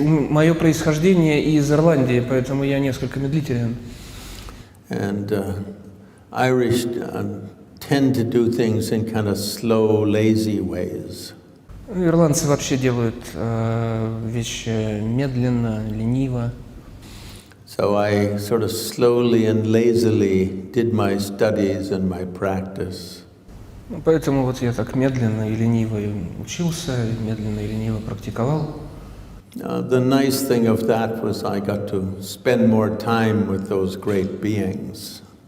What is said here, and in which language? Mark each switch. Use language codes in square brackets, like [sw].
[ru] Мое происхождение из Ирландии, поэтому я несколько медлителен. [en] And Irish tend to do things in kind of slow, lazy ways. [ru] Ирландцы вообще делают вещи медленно, лениво. [en] So I sort of slowly and lazily did my studies and my practice. [ru] Поэтому вот я так медленно и лениво учился, медленно и лениво практиковал. [en] The nice thing of that was I got to spend more time with those great beings.